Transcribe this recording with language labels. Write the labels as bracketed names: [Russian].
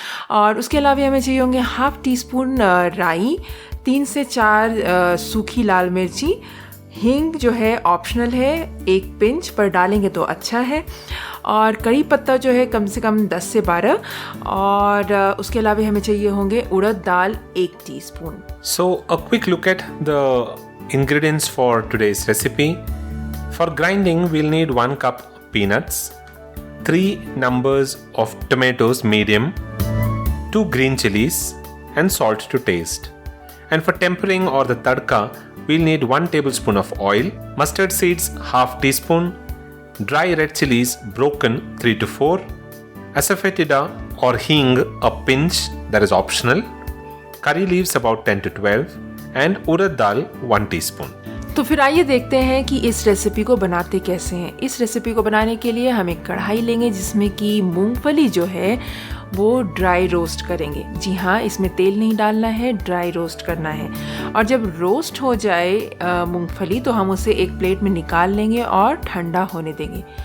[Hindi] और उसके अलावा हमें चाहिए होंगे 1/2 टीस्पून राई, 3 से 4 सूखी लाल मिर्ची, हींग जो है ऑप्शनल है, 1 पिंच पर डालेंगे तो अच्छा है, और कड़ी पत्ता जो है कम से कम 10 से 12, और उसके अलावा हमें चाहिए होंगे उड़द दाल 1 teaspoon. [English] So a quick look at the ingredients for today's recipe. For grinding, we'll need 1 cup peanuts, 3 numbers of tomatoes medium, 2 green chilies, and salt to taste. And for tempering or the tadka, we'll need 1 tablespoon of oil, mustard seeds 1/2 teaspoon, dry red chilies broken 3 to 4, asafoetida or hing a pinch, that is optional, curry leaves about 10 to 12, and urad dal 1 teaspoon. [Hindi] तो फिर आइए देखते हैं कि इस recipe को बनाते कैसे हैं। इस रेसिपी को बनाने के लिए हम एक कढ़ाई लेंगे जिसमें कि मूंगफली जो है वो ड्राई रोस्ट करेंगे। जी हाँ, इसमें तेल नहीं डालना है, ड्राई रोस्ट करना है। और जब रोस्ट हो जाए मूंगफली तो हम उसे एक प्लेट में निकाल लेंगे और ठंडा होने देंगे।